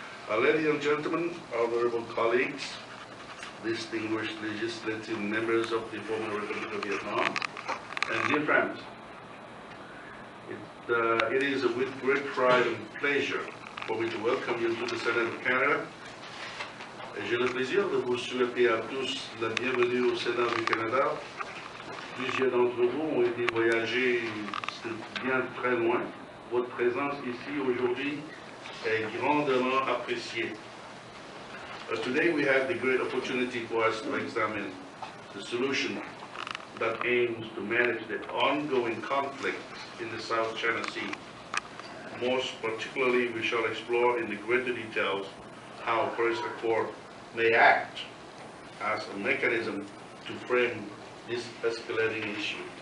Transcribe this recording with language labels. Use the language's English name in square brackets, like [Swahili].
[English] Ladies and gentlemen, honorable colleagues, distinguished legislative members of the former Republic of Vietnam, and dear friends, it is with great pride and pleasure for me to welcome you to the Senate of Canada. [French] J'ai le plaisir de vous souhaiter à tous la bienvenue au Sénat du Canada. Plusieurs d'entre vous ont été voyager bien très loin. Votre présence ici aujourd'hui est grandement appréciée. [English] Today we have the great opportunity for us to examine the solution that aims to manage the ongoing conflict in the South China Sea. Most particularly, we shall explore in the greater details how Paris Accord may act as a mechanism to frame this escalating issue.